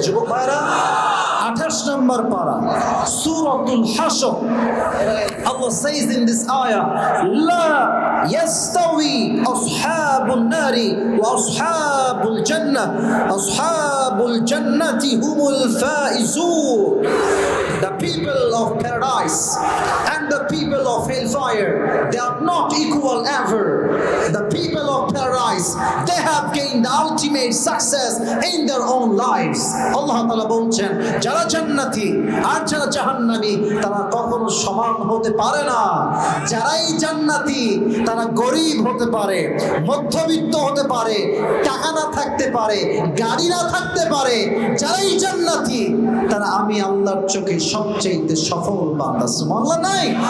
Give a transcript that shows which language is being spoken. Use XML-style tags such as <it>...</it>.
<bn>যুবক ভাইরা, 28 নম্বর পারা সূরাতুল হাশর,</bn> <en>Allah says in this ayah,</en> <ar>لا يستوي أصحاب النار وأصحاب الجنة أصحاب الجنة هم الفائزون.</ar> <en>The people of paradise and the people of hellfire, they are not equal ever. The people of paradise, they have gained the ultimate success in their own lives.</en> <bn>Allah Ta'ala বলছেন, যারা জান্নাতি আর যারা জাহান্নামী তারা কখনো সমান হতে পারে না। যারাই জান্নাতি তারা গরিব হতে পারে, মধ্যবিত্ত হতে পারে, টাকা না থাকতে পারে, গাড়ি না থাকতে পারে। যারাই জান্নাতি তারা আমি আল্লাহর চোখে সবচেয়ে সফল বান্দা। সুবহানাল্লাহ নাই?</bn>